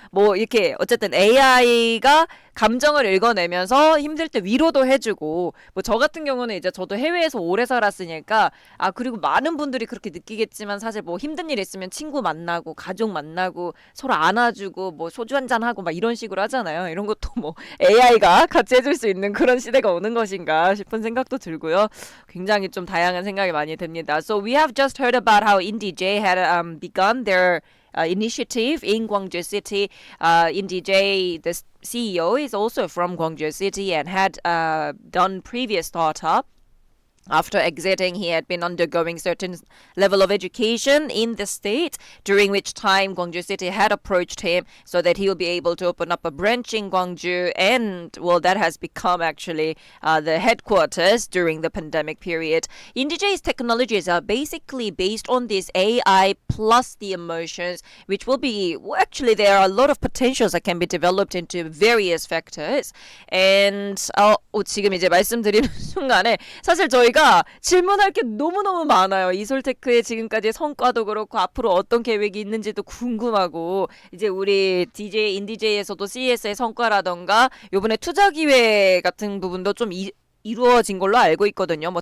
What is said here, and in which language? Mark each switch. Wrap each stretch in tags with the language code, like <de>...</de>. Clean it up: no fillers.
<ko>뭐 이렇게 어쨌든 AI가 감정을 읽어내면서 힘들 때 위로도 해주고 뭐 저 같은 경우는 이제 저도 해외에서 오래 살았으니까 그리고 많은 분들이 그렇게 느끼겠지만 사실 뭐 힘든 일 있으면 친구 만나고 가족 만나고 서로 안아주고 뭐 소주 한잔 하고 막 이런 식으로 하잖아요. 이런 것도 뭐 AI가 같이 해줄 수 있는 그런 시대가 오는 것인가 싶은 생각도 들고요. 굉장히 좀 다양한 생각이 많이 듭니다.</ko> <en>So we have just heard about how IndyJ had begun their initiative in Gwangju City. IndyJ, the CEO, is also from Gwangju City and had done previous startup. After exiting, he had been undergoing certain level of education in the state, during which time Gwangju City had approached him so that he will be able to open up a branch in Gwangju, and well, that has become actually the headquarters during the pandemic period. IndyJ's technologies are basically based on this AI plus the emotions, which will be, well, actually there are a lot of potentials that can be developed into various factors.</en> <ko>And 지금 이제 말씀드리는 순간에 사실 저희가 질문할 게 너무너무 많아요. 이솔테크의 지금까지의 성과도 그렇고 앞으로 어떤 계획이 있는지도 궁금하고 이제 우리 DJ 인디제이에서도 CES의 성과라던가 요번에 투자 기회 같은 부분도 좀 이루어진 걸로 알고 있거든요.</ko>